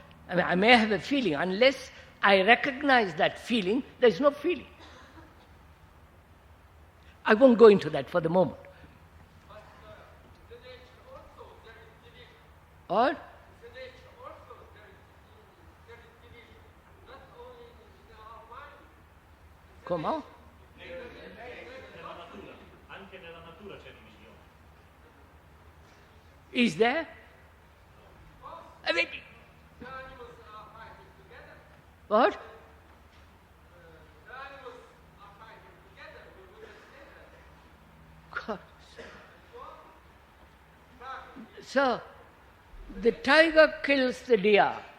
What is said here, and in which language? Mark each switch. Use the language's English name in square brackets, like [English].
[English] I mean, I may have a feeling. Unless I recognize that feeling, there's no feeling. I won't go into that for the moment. But the nature also there is division. Or? The nature also there is division. Not only in our mind. Come on. [Italian] Nella natura, anche nella natura c'è divisione. [English] Is there? I mean, The animals are fighting together. what? The animals are fighting together. We wouldn't say that. God. So, the tiger kills the deer.